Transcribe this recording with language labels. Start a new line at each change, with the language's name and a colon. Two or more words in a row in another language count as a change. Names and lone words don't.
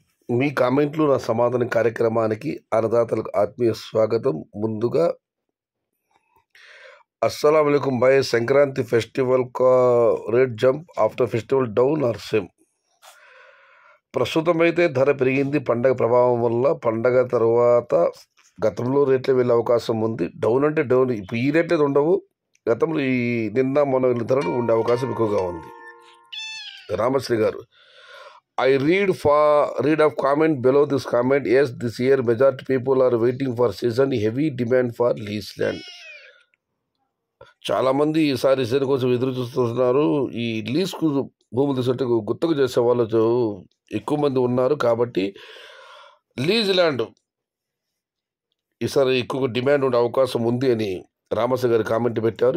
Telugu: మీ కామెంట్లు నా సమాధానం కార్యక్రమానికి అన్నదాతలకు ఆత్మీయ స్వాగతం. ముందుగా
Arabic: السلام عليكم
Telugu: भाई.
English: Sankranti festival ka rate jump after festival down or same?
Telugu: ప్రస్తుతం అయితే ధర పెరిగింది పండగ ప్రభావం వల్ల. పండగ తర్వాత గతంలో రేట్లు వెళ్ళే అవకాశం ఉంది. డౌన్ అంటే డౌన్, ఇప్పుడు ఈ రేట్లు అయితే ఉండవు. గతంలో ఈ నిన్న మొన్న వెళ్ళిన ధరలు ఉండే అవకాశం ఎక్కువగా ఉంది. రామశ్రీ గారు,
English: I read of comment below this comment. Yes, this year majority people are waiting for season, heavy demand for lease land.
Telugu: చాలామంది ఈసారి సీజన్ కోసం ఎదురు చూస్తున్నారు. ఈ లీజ్కు భూములు తీసుకుంటే గుత్తకు చేసే వాళ్ళు ఎక్కువ మంది ఉన్నారు కాబట్టి
English: lease land
Telugu: ఈసారి ఎక్కువ డిమాండ్ ఉండే అవకాశం ఉంది అని రామశ్రీ గారు కామెంట్ పెట్టారు.